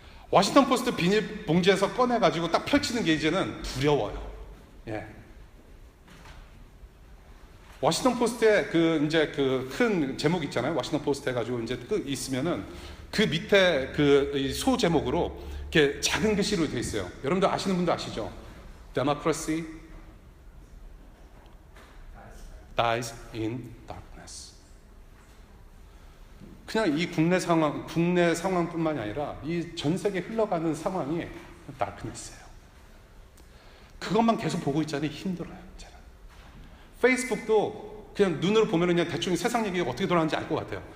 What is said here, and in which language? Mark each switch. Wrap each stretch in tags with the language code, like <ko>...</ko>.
<ko>워싱턴 포스트 비닐 봉지에서 꺼내가지고 딱 펼치는 게 이제는 두려워요. 예. 워싱턴 포스트에 그 이제 그 큰 제목 있잖아요. 워싱턴 포스트 해가지고 이제 있으면은 그 밑에 그 소 제목으로 이렇게 작은 글씨로 되어 있어요. 여러분들 아시는 분도 아시죠?</ko> <en>Democracy dies in darkness.</en> <ko>그냥 이 국내 상황뿐만이 아니라 이 전 세계 흘러가는 상황이 darkness예요. 그것만 계속 보고 있자니 힘들어요. 저는. 페이스북도 그냥 눈으로 보면 그냥 대충 세상 얘기가 어떻게 돌아가는지 알 것 같아요.</ko>